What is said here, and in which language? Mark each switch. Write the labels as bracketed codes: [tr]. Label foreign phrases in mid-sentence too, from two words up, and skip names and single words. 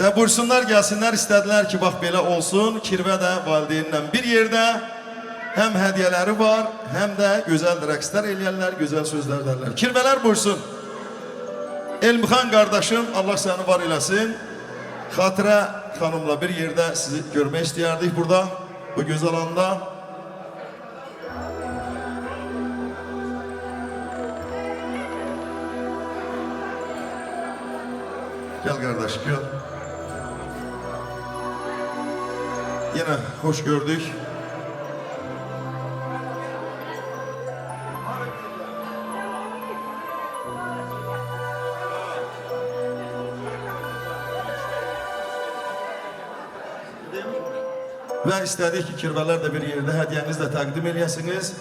[az] Buyursunlar, gəlsinlər, istədilər ki, bax belə olsun. Kirvə də valideynlə bir yerdə həm hədiyyələri var, həm də gözəl rəqslər eləyərlər, gözəl sözlər dərlər. Kirvələr buyursun. Elmxan qardaşım, Allah səni var eləsin. Xatirə xanımla bir yerdə sizi görmək istəyərdik burada, bu gözəl anda. [tr] Gel kardeş, gel. Yine hoş gördük. [az] Və istədik ki, kirvələr də bir yerdə hədiyyənizlə təqdim eləyəsiniz.